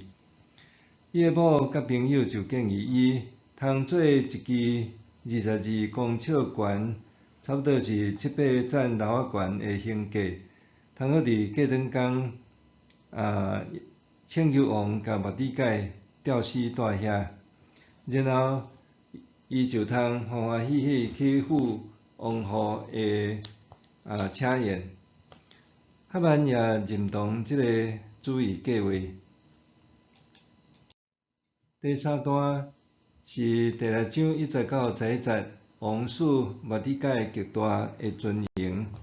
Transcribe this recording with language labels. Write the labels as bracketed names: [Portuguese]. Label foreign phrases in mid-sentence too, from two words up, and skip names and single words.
[Min Nan Chinese] 伊的某甲朋友就建议伊通做一支22公尺悬，差不多是7、8层楼仔悬的型架，通好伫过两工请求王甲末底改吊死带遐，然后伊就通欢欢喜喜去赴王后的请宴。哈曼也认同即个主意计划。第3段是第6章1节到11节，王使末底改极大的尊荣。